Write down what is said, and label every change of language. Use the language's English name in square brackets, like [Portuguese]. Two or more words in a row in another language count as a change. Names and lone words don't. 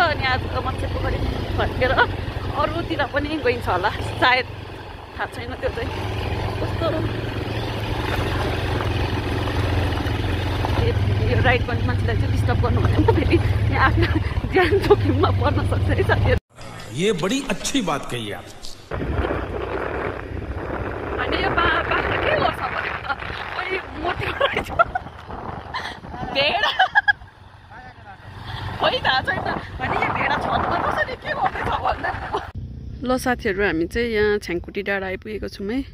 [Nepali] अनि आजको मच्छे पोखरी फर्केर अरूतिर पनि गइन्छ होला सायद, थाहा छैन त्यो चाहिँ कस्तो। यो राइड गर्ने मान्छेलाई चाहिँ डिस्टर्ब गर्नु भनेन फेरि आफ्नो ज्यान जोखिममा पर्न सक्छ है साथीहरु। [Hindi] ये बड़ी अच्छी बात कही आप। [Nepali] अनि यो बाख्रा के गर्छ भनेको त कोही मोटी रहेछ भेडा खोइ थाहा छैन। अनि यो भेडा छतमा कसरी के गर्दैछ भन्दा। ल साथीहरु हामी चाहिँ यहाँ छ्याङकुटी डाँडा आइपुगेको छौँ है।